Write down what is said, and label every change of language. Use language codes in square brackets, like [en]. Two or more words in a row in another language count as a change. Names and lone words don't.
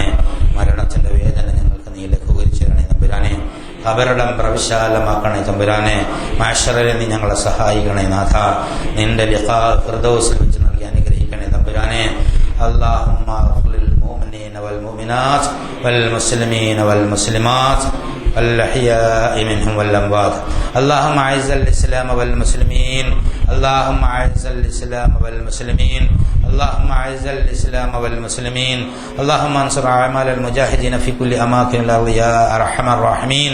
[ml] മരണത്തിന്റെ വേദന ഞങ്ങൾക്ക് നീ ലഘൂകരിച്ചു തരണേ തമ്പുരാനെ. ഖബറിടം പ്രവിശാലമാക്കണേ തമ്പുരാനെ. മഹ്ശറിൽ നീ ഞങ്ങളെ സഹായിക്കണേ നാഥ. നിന്റെ ലിഖാ ഫിർദൗസിൽ വെച്ച് നൽകി അനുഗ്രഹിക്കണേ തമ്പുരാനെ. [ar] اللهم اغفر للمؤمنين والمؤمنات والمسلمين والمسلمات الأحياء منهم والأموات. اللهم أعز الإسلام والمسلمين. اللهم أعز الإسلام والمسلمين. اللهم أعز الإسلام والمسلمين. اللهم انصر أعمال المجاهدين في كل أماكن الأرض يا أرحم الراحمين.